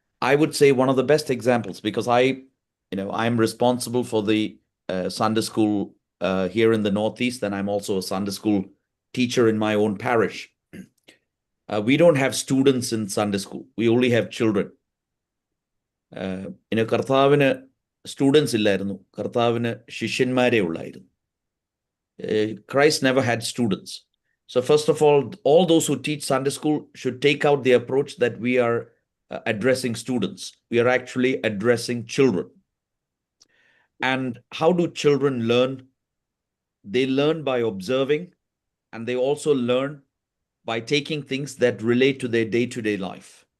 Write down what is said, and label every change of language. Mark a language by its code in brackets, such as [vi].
[en] I would say one of the best examples, because I'm responsible for the Sunday school here in the Northeast, and I'm also a Sunday school teacher in my own parish. We don't have students in Sunday school. We only have children. [ml] കർത്താവിന് students ഇല്ലായിരുന്നു, കർത്താവിന് ശിഷ്യന്മാരെ ഉള്ളായിരുന്നു. [en] Christ never had students. So first of all those who teach Sunday school should take out the approach that we are addressing students. We are actually addressing children. And how do children learn? They learn by observing, and they also learn by taking things that relate to their day-to-day life.